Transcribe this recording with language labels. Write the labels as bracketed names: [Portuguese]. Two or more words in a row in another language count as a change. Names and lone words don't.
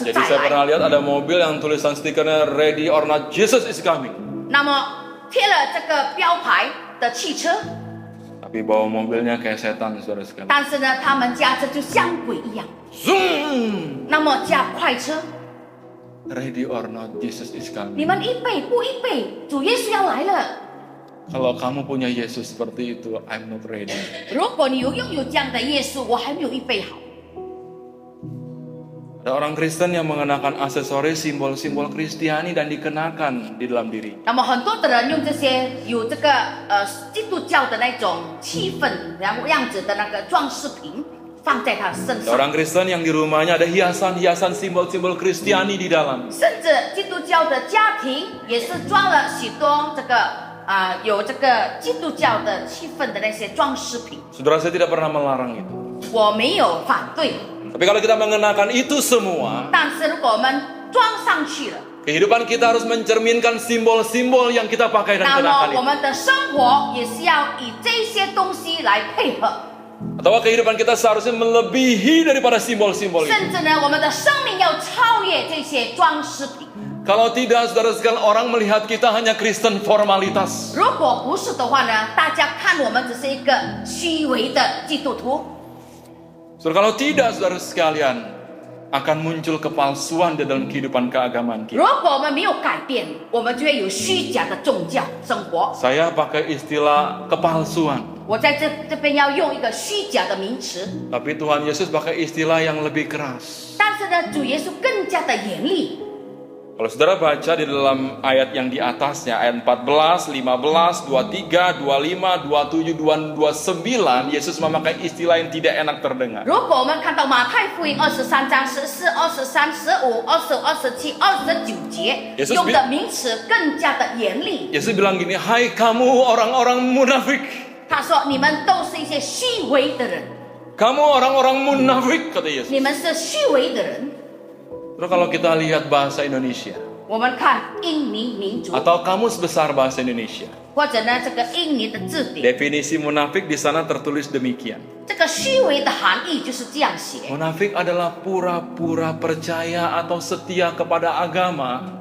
[Indonesian] Jadi [Chinese] 再 [Indonesian] saya [Chinese] 来。 [Indonesian] pernah lihat ada mobil yang tulisan stikernya [English] Ready or not Jesus is coming. [Chinese] 那么贴了这个标牌的汽车， [Indonesian] Tapi bawa mobilnya kayak setan, saudara sekalian. [Chinese] 但是呢，他们驾车就像鬼一样。 [English] Zoom! [Chinese] 那么驾快车， [English] Ready or not Jesus is [Chinese] 你 [English] coming. [Chinese] 们预备不预备？主耶稣要来了。 [Indonesian] Kalau kamu punya Yesus seperti itu, [English] I'm not ready. [Chinese] 如果你拥有这样的耶稣，我还没有预备好。 [Indonesian] Ada orang Kristen yang mengenakan aksesoris simbol-simbol Kristiani dan dikenakan di dalam diri. [Chinese] 那么很多的人用这些有这个基督教的那种气氛然后样子的那个装饰品放在他身 [Indonesian] Ada [Chinese] 上， [Indonesian] orang Kristen yang di rumahnya ada hiasan-hiasan simbol-simbol Kristiani di dalam. [Chinese] 甚至基督教的家庭也是装了许多这个有这个基督教的气氛的那些装饰品。 [Indonesian] Saudara, saya tidak pernah melarang itu. [Chinese] 我没有反对， [Indonesian] Tapi kalau kita mengenakan itu semua, [Chinese] 但是如果我们装上去了， [Indonesian] kehidupan kita harus mencerminkan simbol-simbol yang kita pakai dan [Chinese] 那 [Indonesian] kenakan [Chinese] 么我 [Indonesian] itu. [Chinese] 们的生活也是要以这些东西来配合， [Indonesian] Atau kehidupan kita seharusnya melebihi daripada simbol-simbol itu. [Chinese] 甚至呢，我们的生命要超越这些装饰品。 [Indonesian] Kalau tidak, saudara sekalian, orang melihat kita hanya Kristen formalitas. [Chinese] 如果不是的话呢，大家看我们只是一个虚伪的基督徒。 [Indonesian] Saudara, kalau tidak, saudara sekalian, akan muncul kepalsuan di dalam kehidupan keagamaan [Chinese] 如 [Indonesian] kita. [Chinese] 果我们没有改变，我们就会有虚假的宗教生活。 [Indonesian] Saya pakai istilah kepalsuan. [Chinese] 我在这边要用一个虚假的名词， [Indonesian] Tapi Tuhan Yesus pakai istilah yang lebih keras. [Chinese] 但是呢，主耶稣更加的严厉。 [Indonesian] Kalau saudara baca di dalam ayat yang di atasnya, ayat 14, 15, 23, 25, 27, 29, Yesus memakai istilah yang tidak enak terdengar. [Chinese] 如果我们看到马太福音23章14、23、15、25、27、29节， [Indonesian] Yesus [Chinese] 用的名词更加的严厉。 [Indonesian] Yesus bilang gini, hai kamu orang-orang munafik. [Chinese] 他说：“你们都是一些虚伪的人， [Indonesian] Kamu orang-orang munafik, kata Yesus. [Chinese] 你们是虚伪的人。” [Indonesian] Terus kalau kita lihat bahasa Indonesia, [Chinese] 我们看印尼民族， [Indonesian] atau kamus besar bahasa Indonesia, [Chinese] 或者呢这个印尼的字典， [Indonesian] definisi munafik di sana tertulis demikian. [Chinese] 这个虚伪的含义就是这样写， [Indonesian] Munafik adalah pura-pura percaya atau setia kepada agama,